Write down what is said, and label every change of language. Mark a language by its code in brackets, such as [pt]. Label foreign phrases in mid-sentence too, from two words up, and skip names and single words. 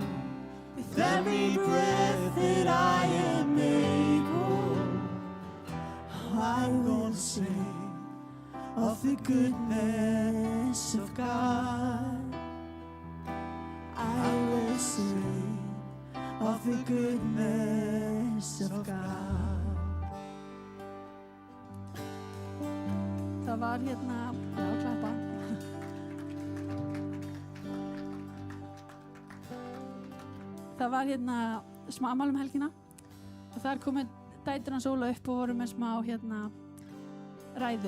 [en] With every breath that I am able, I of the goodness of God. I will sing of the goodness of God. [is] Það var hérna, já, klappa. Það var hérna smá afmæli helgina og þar komu dætur hans Óla upp og voru með smá hérna ræðu